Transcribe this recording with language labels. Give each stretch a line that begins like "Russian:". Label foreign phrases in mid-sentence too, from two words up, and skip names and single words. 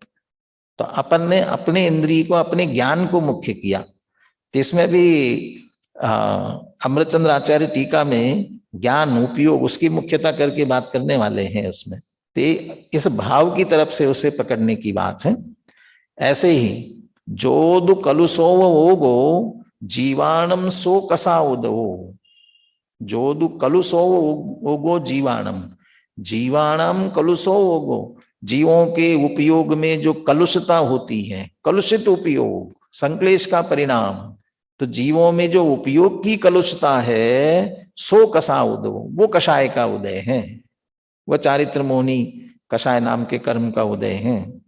Hindi: तो अपन ने अपने इंद्रिय को, अपने ज्ञान को मुख्य किया। तो इसमें भी अमृतचंद्र आचार्य टीका में ज्ञान उपयोग उसकी मुख्यता करके बात करने वाले हैं उसमें, तो इस भाव की तरफ से उसे पकड़ने की बात है।
Prakrit languages: ऐसे ही जोदु कलुसो ओगो जीवाणम सो कसा उदो, जोदु कलुसो ओगो जीवाणम, जीवाणम कलुसो ओगो,
Hindi: जीवों के उपयोग में जो कलुषता होती है, कलुषित उपयोग, संक्लेश का परिणाम, तो जीवों में जो उपयोग की कलुषता है
Prakrit languages: सो कसा उदो,
Hindi: वो कषाय का उदय है, वह चारित्र मोहिनी कषाय नाम के कर्म का उदय है।